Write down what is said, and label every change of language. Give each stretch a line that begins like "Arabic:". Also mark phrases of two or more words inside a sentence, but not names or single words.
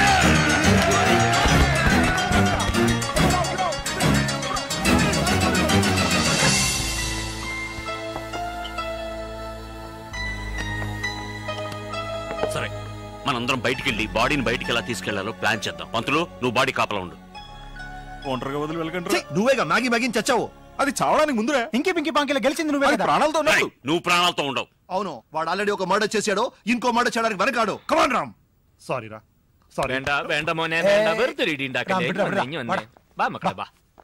Telugu: సరే, మనందరం బయటికి వెళ్ళి బాడీని బయటికి ఎలా తీసుకెళ్లాలో ప్లాన్ చేద్దాం. పంతులు, నువ్వు బాడీ కాపలా ఉండు. ఒంటరిగా వదిలి వెళ్ళకండి. నువ్వేగా మ్యాగీ మ్యాగీని చచ్చావు. అది చావడానికి ముందురా. ఇంకే పింకి పాంకిలో గెలిచింది నువ్వే. ప్రాణాలతో ఉన్నాడు. నువ్వు ప్రాణాలతో ఉండవు. అవును, వాడు ఆల్రెడీ ఒక మర్డర్ చేశాడు. ఇంకో మర్డర్ చేయడానికి వెనకాడు. కమాన్ రామ్. సారీ రా, సారీ.
Malayalam: വേണ്ട വേണ്ട മോനെ വേണ്ട. വെറുതെ ഇടി ഉണ്ടാക്കല്ലേ. ബാ മക്കളെ ബാ.